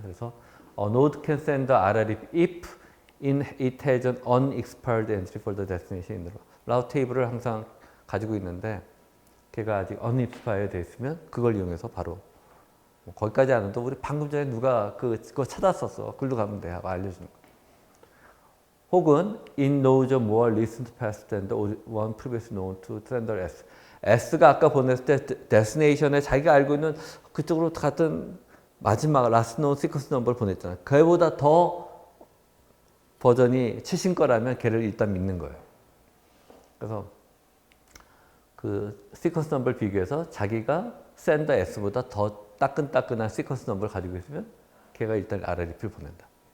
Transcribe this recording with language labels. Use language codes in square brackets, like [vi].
[ko] 그래서 [en] node can send the RREP if it has an unexpired entry for the destination in the route table [ko] 을 항상 가지고 있는데 걔가 아직 unexpired 돼 있으면 그걸 이용해서 바로 뭐 거기까지 안 해도 우리 방금 전에 누가 그거 찾았었어. 글로 가면 돼 하고 알려주는 거. 혹은 [en] in knows a more recent path than the one previously known to sender S. [ko] S가 아까 보냈을 때 destination에 자기가 알고 있는 그쪽으로 같은 마지막 last known sequence number를 보냈잖아. 그보다 더 버전이 최신 거라면 걔를 일단 믿는 거예요. 그래서 그 sequence number를 비교해서 자기가 sender S보다 더 따끈따끈한 sequence number를 가지고 있으면 걔가 일단 RREP를 보낸다.